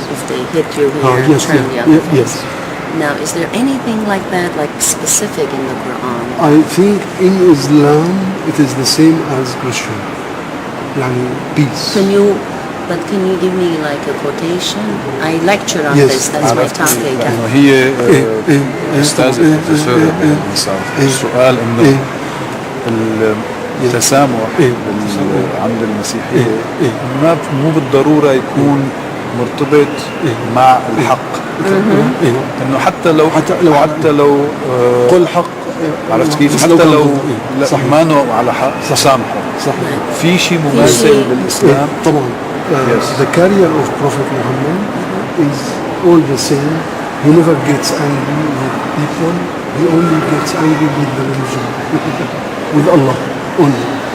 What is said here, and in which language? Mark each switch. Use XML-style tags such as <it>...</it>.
<en>if they hit you here, turn the other face. Yes. Now, is there anything like that, like specific in the Quran? I think in Islam it is the same as Christian. Peace. Can you give me like a quotation? I lecture on this, that's my topic.</en> <ar>هي أستاذ البروفيسور الإنصاف السؤال إنه التسامح عند المسيحية مو بالضرورة يكون مرتبط مع الحق. إنه حتى لو قل حق عرفت كيف حتى لو ما نوع على حق سامحه. صح. في شيء مماثل بالإسلام طبعا.</ar> <en>The career of Prophet Muhammad is all the same. He never gets angry with people. He only gets angry with the religion, with Allah only.</en>